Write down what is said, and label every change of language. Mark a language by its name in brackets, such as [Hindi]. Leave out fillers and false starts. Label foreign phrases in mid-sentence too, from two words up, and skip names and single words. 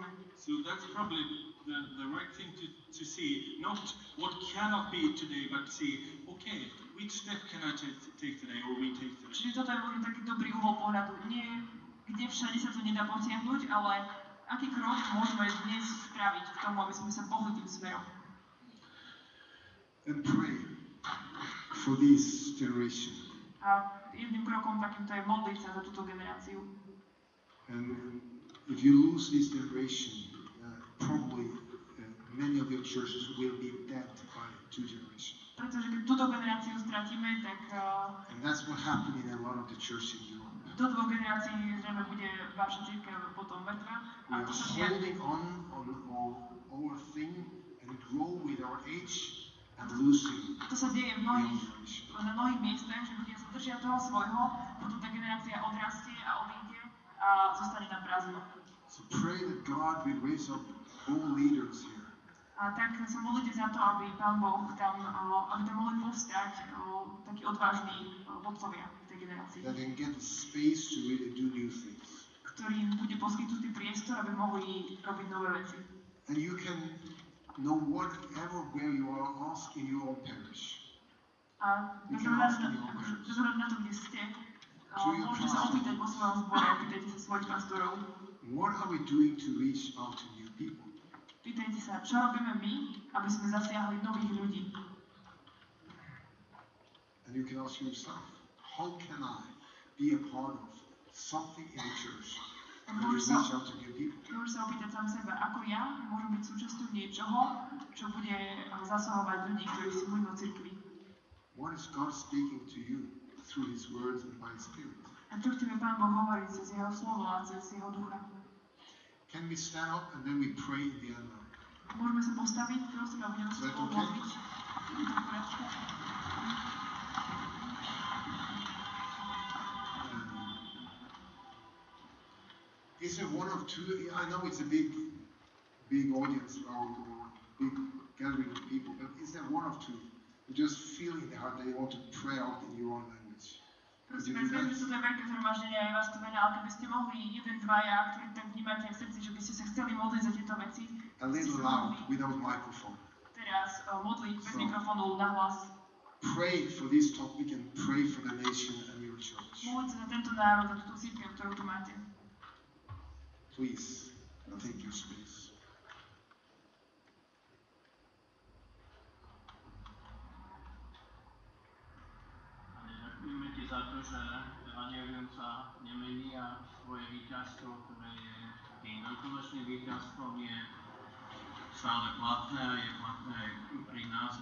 [English] So that's probably the right thing to see, not what cannot be today, but see, okay, which step can I take today or we take today. [Slovak] Čiže toto je možno taký dobrý uhol pohľadu. Nie, kde všade sa to nedá potiahnuť, ale aký krok môžeme dnes spraviť k tomu, aby sme sa pohli tým smerom. [English] And pray for this generation. [Slovak] A jedným krokom takýmto je modliť sa za túto generáciu. [English] And if you lose this generation, probably many of your churches will be dead by 2 generations. [Slovak] Pretože keď túto generáciu stratíme, tak [English] And that's what happened in a lot of the churches in Europe. [Slovak] do 2 generácií zrejme bude vaša cirkev potom mŕtva. [English] We [Slovak] A [English] are [Slovak] to sa deje, [English] holding on our thing and grow with our age and losing [Slovak] to sa deje [English] the [Slovak] na [English] young generation. [Slovak] mnohých miestach, že ľudia sa držia toho svojho, potom tá generácia odrastie a odíde a zostane tam prázdno. [English] So pray that God will raise up all leaders here. [Slovak] A tak sa modlite za to, aby Pán Boh tam, aby tam mohli povstať takí odvážni vodcovia v tej generácii, [English] That they can get the space to really do new things. [Slovak] ktorým bude poskytnutý priestor, aby mohli robiť nové veci. [English] And you can know whatever where you are, ask in your own parish. [Slovak] A bez ohľadu na to, kde ste, môžete sa opýtať vo svojom zbore, pýtajte sa svojich pastorov. [English] What are we doing to reach out to new people? [Slovak] Pýtajte sa, čo robíme my, aby sme zasiahli nových ľudí. [English] And you can ask yourself, how can I be a part of something in the church that will reach out to new people? [Slovak] Môžeš sa opýtať sám seba, ako ja môžem byť súčasťou niečoho, čo bude zasahovať ľudí, ktorí sú mimo cirkvi. [English] What is God speaking to you through His words and by His Spirit? [Slovak] A čo chceme Pán Boh hovoriť cez jeho slovo a cez jeho ducha? [English] Can we stand up and then we pray in the end? [Slovak] Môžeme sa postaviť, prosím, a budeme sa spolu modliť. Je to v poriadku? [English] Is there one or two? I know it's a big audience or big gathering of people, but is there one or two who just feel in their heart they want to pray out in your own language? [Slovak] Prosím, vieme, že sú to veľké zhromaždenie a je vás to veľa, ale keby ste mohli jeden, dvaja, ktorí tak vnímate v srdci, že by ste sa chceli modliť za tieto veci, [English] A little loud, without microphone. [Slovak] teraz modliť bez mikrofónu nahlas. [English] Pray for this topic and pray for the nation and your church. [Slovak] Modliť sa za tento národ a túto cirkev, ktorú tu máte. [English] Please, take your space. [Slovak] Ďakujeme Ti za to, že Evangelium sa nemení a svoje víťazstvo, ktoré je tým veľkonočným víťazstvom, je stále platné a je platné aj pri nás.